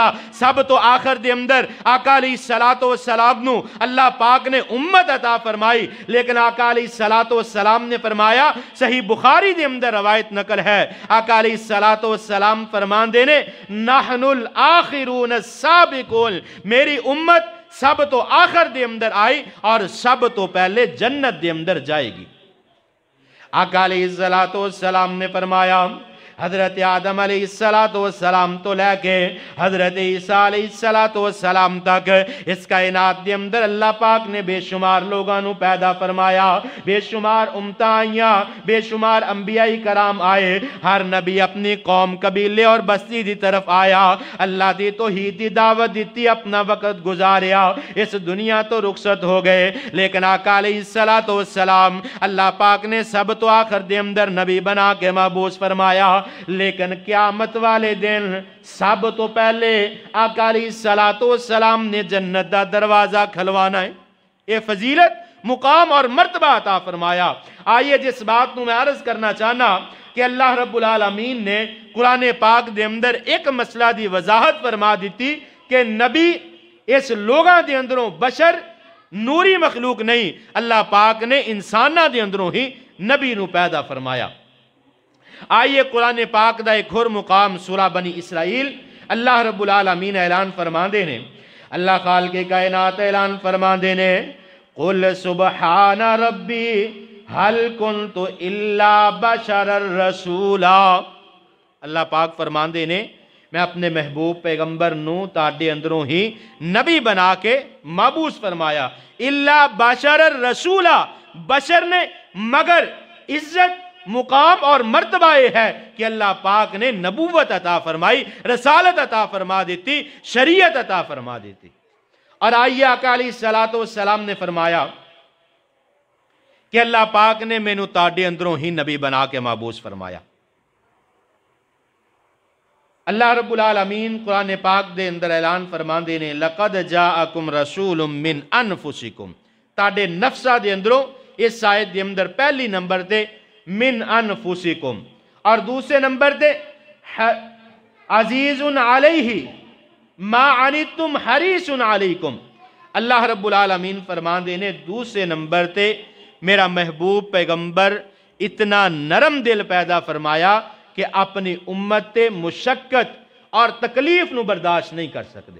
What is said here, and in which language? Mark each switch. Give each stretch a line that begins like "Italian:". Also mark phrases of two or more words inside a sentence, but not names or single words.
Punjabi: سب تو آخر دے اندر آقا
Arabic: عليه الصلاة والسلام
Punjabi: نوں اللہ پاک نے امت عطا فرمائی. لیکن آقا
Arabic: عليه الصلاة والسلام
Punjabi: نے فرمایا، صحیح بخاری دے اندر روایت نقل ہے، آقا
Arabic: عليه الصلاة والسلام
Punjabi: فرماندے نے
Arabic: نحن الآخرون السابقون,
Punjabi: میری امت سب تو آخر دے اندر آئی اور سب تو پہلے جنت دے اندر جائے گی۔ آقا
Arabic: علیہ السلام
Punjabi: نے فرمایا حضرت آدم
Arabic: علیہ السلام
Punjabi: تو لے کے حضرت عیسیٰ
Arabic: علیہ السلام
Punjabi: تک اس کائنات دے اندر اللہ پاک نے بے شمار لوگاں نو پیدا فرمایا، بے شمار امتاں آئیاں، بے شمار انبیاء کرام آئے، ہر نبی اپنی قوم قبیلے اور بستی دی طرف آیا، اللہ دی توحید دی دعوت دیتی، اپنا وقت گزاریا، اس دنیا تو رخصت ہو گئے، لیکن آقا
Arabic: علیہ السلام
Punjabi: اللہ پاک نے سب تو آخر دے اندر نبی بنا کے مبعوث فرمایا، لیکن قیامت والے دن سب تو پہلے آقا علیہ السلام نے جنت دا دروازہ کھلوانا ہے۔ یہ فضیلت مقام اور مرتبہ عطا فرمایا۔ آئیے جس بات کو میں عرض کرنا چاہنا کہ اللہ
Arabic: رب العالمین
Punjabi: نے قرآن پاک دے اندر ایک مسئلہ دی وضاحت فرما دیتی کہ نبی اس لوگاں دے اندروں بشر نوری مخلوق نہیں، اللہ پاک نے انسانہ دے اندروں ہی نبی نو پیدا فرمایا۔ آئیے قرآن پاک دا ایک اور مقام سورہ بنی اسرائیل اللہ
Arabic: رب العالمین
Punjabi: اعلان فرما دینے، اللہ خالق کائنات اعلان فرما دینے
Arabic: قُلْ سُبْحَانَ رَبِّي هَلْ كُنْتُ إِلَّا بَشَرًا رَسُولًا۔
Punjabi: اللہ پاک فرما دینے میں اپنے محبوب پیغمبر نو تاڑے اندروں ہی نبی بنا کے مبعوث فرمایا،
Arabic: إِلَّا بَشَرًا رَسُولًا،
Punjabi: بشر نے مگر عزت مقام اور مرتبہ یہ ہے کہ اللہ پاک نے نبوت عطا فرمائی، رسالت عطا فرما دیتی، شریعت عطا فرما دیتی۔ اور آئیے آقا
Arabic: علیہ السلام
Punjabi: نے فرمایا کہ اللہ پاک نے مینو تاڑے اندروں ہی نبی بنا کے مبعوث فرمایا۔ اللہ
Arabic: رب العالمین
Punjabi: قرآن پاک دے اندر اعلان فرما دینے
Arabic: لَقَدْ جَاءَكُمْ رَسُولٌ مِّنْ أَنفُسِكُمْ،
Punjabi: تاڑے نفسہ دے اندروں اس آیت دے اندر پہلی نمبر دے
Arabic: من انفسکم
Punjabi: اور دوسرے نمبر دے
Arabic: عزیز علیہ ما عنتم حریص علیکم۔
Punjabi: اللہ
Arabic: رب العالمین
Punjabi: فرما دینے دوسرے نمبر تے میرا محبوب پیغمبر اتنا نرم دل پیدا فرمایا کہ اپنی امت تے مشقت اور تکلیف نو برداشت نہیں کر سکتے۔